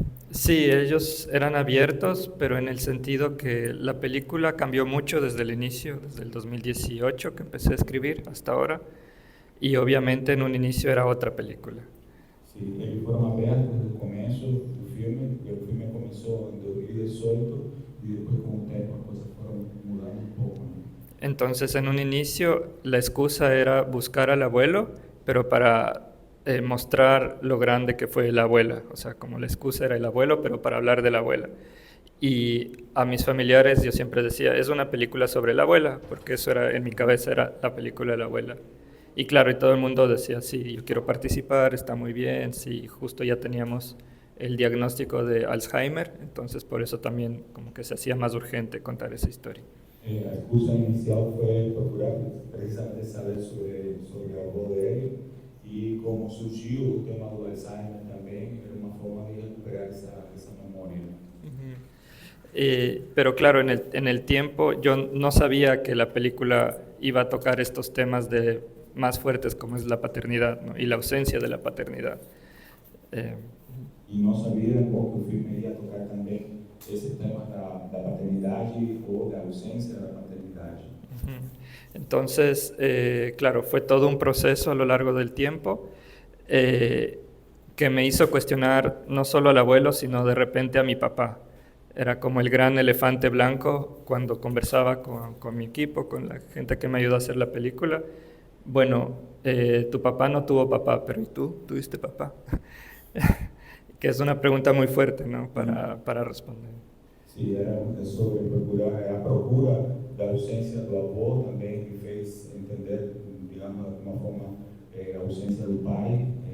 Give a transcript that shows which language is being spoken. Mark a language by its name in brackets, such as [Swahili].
[Spanish] Sí, ellos eran abiertos, pero en el sentido que la película cambió mucho desde el inicio, desde el 2018 que empecé a escribir hasta ahora, y obviamente en un inicio era otra película. [Portuguese] Sí, eles foram abertos desde o começo do filme, porque o filme começou em 2018 e depois com o tempo as coisas foram mudando um pouco. Né? [Spanish] Entonces en un inicio la excusa era buscar al abuelo, pero para mostrar lo grande que fue la abuela, o sea, como la excusa era el abuelo, pero para hablar de la abuela. Y a mis familiares yo siempre decía, es una película sobre la abuela, porque eso era, en mi cabeza era la película de la abuela. Y claro, y todo el mundo decía, sí, yo quiero participar, está muy bien, sí, justo ya teníamos el diagnóstico de Alzheimer, entonces por eso también como que se hacía más urgente contar esa historia. [Portuguese] A excusa inicial foi procurar precisamente saber sobre a avó dele e como surgiu o tema do Alzheimer também, era uma forma de recuperar esa memória. [Spanish] Pero claro, en el tiempo yo no sabía que la película iba a tocar estos temas más fuertes como es la paternidad, ¿no? Y la ausencia de la paternidad. [Portuguese] E não sabia que o filme ia tocar também esse tema da paternidade ou da ausência da paternidade. [Spanish] Entonces, claro, fue todo un proceso a lo largo del tiempo que me hizo cuestionar no solo al abuelo, sino de repente a mi papá. Era como el gran elefante blanco cuando conversaba con mi equipo, con la gente que me ayudó a hacer la película. Bueno, tu papá no tuvo papá, pero ¿y tú? ¿Tuviste papá? Que es una pregunta muy fuerte, ¿no? Para responder. [Portuguese] Sí, era sobre procurar, a procura da ausência do avô também que fez entender, digamos, de alguma forma, a ausência do pai.